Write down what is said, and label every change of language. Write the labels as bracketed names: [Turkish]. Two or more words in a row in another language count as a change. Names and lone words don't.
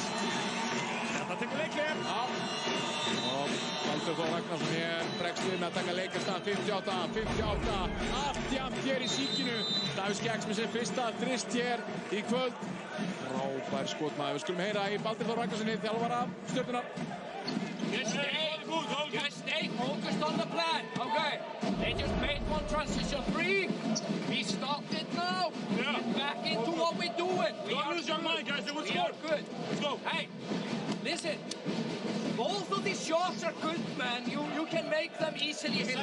[Icelandic] Þetta tekur leiklir. Já. Og Baldur Þór Ragnarsson hér bregst við með að taka leikarstað 58. Allt jafnt hér í síkinu. Davíð Skeggs með sér fyrsta þrist hér í kvöld. Frábær skotmaður. Við skulum heyra í Baldur Þór Ragnarssoni, þjálfara Stjörnunnar. [English] Just stay focused on the plan. Okay. They just made one transition 3. We stopped it now. Yeah. Get back into what we're doing. Don't lose your mind, guys. They will We score. are good. Let's go. Hey, listen. Both of these shots are good, man. You can make them easily, Hilmar.